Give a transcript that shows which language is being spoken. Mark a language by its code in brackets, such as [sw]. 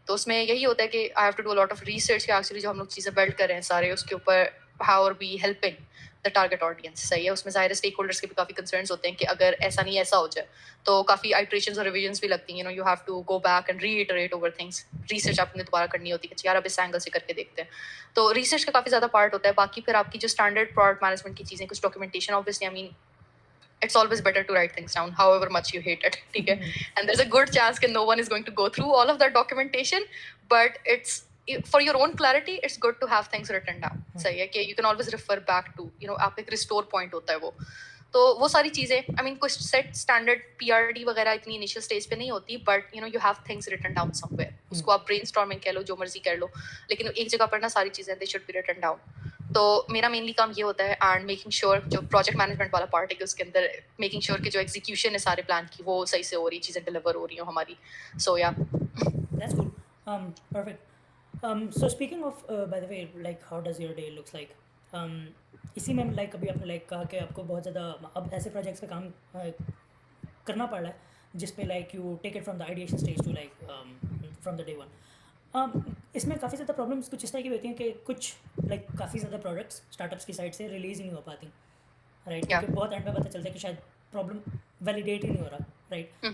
[ur] تو اس میں یہی ہوتا ہے کہ [en] I have to do lot of research [ur] کہ ایکچولی جو ہم لوگ چیزیں بلڈ کر رہے ہیں سارے اس کے اوپر [en] How are we helping the target audience. [ur] صحیح ہے, اس میں ظاہر اسٹیک ہولڈرس کے بھی کافی کنسرنس ہوتے ہیں کہ اگر ایسا نہیں ایسا ہو جائے تو کافی آئٹریشنز اور ریویژنس بھی لگتی ہیں. [en] You have to go back and reiterate over things. [ur] Research آپ نے دوبارہ کرنی ہوتی ہے کہ یار اب اس اینگل سے کر کے دیکھتے ہیں. تو ریسرچ کا کافی زیادہ پارٹ ہوتا ہے. باقی پھر آپ کی جو اسٹینڈرڈ پروڈکٹ مینجمنٹ کی چیزیں, کچھ documentation, [en] obviously I mean it's always better to write things down however much you hate it, [ur] ٹھیک ہے. [en] And there's a good chance that no one is going to go through all of that documentation, but it's for your own clarity it's good to have things written down. [ur] صحیح ہے کہ [en] you can always refer back to [ur] آپ ایک restore point ہوتا ہے وہ. تو وہ ساری چیزیں [en] I mean [ur] کوئی سیٹ اسٹینڈرڈ PRD وغیرہ اتنی انیشیل اسٹیج پہ نہیں ہوتی, but [en] you have things written down somewhere. [ur] اس کو آپ برین اسٹارمنگ کہہ لو, جو مرضی کر لو, لیکن ایک جگہ پر نا ساری چیزیں [en] they should be written down. [ur] تو میرا مینلی کام یہ ہوتا ہے اینڈ میکنگ شیور جو پروجیکٹ مینجمنٹ والا پارٹ ہے کہ اس کے اندر میکنگ شیور کہ جو ایگزیکیوشن ہے سارے پلان کی وہ صحیح سے ہو رہی, چیزیں ڈلیور ہو رہی ہوں ہماری. سو یا [en] That's cool. Perfect. So speaking of, by the way, like how does your day looks like? [ur] اسی میں لائک ابھی آپ نے لائک کہا کہ آپ کو بہت زیادہ اب ایسے پروجیکٹس پہ کام کرنا پڑ رہا ہے جس پہ like [en] You take it from the ideation stage to like from the day 1. [ur] اس میں کافی زیادہ پرابلمس کچھ اس طرح کی ہوتی ہیں کہ کچھ لائک کافی زیادہ پروڈکٹس اسٹارٹ اپس کی سائڈ سے ریلیز ہی نہیں ہو پاتی, رائٹ, کیونکہ بہت اینڈ پہ پتہ چلتا ہے کہ شاید پرابلم ویلیڈیٹ ہی نہیں ہو رہا, رائٹ.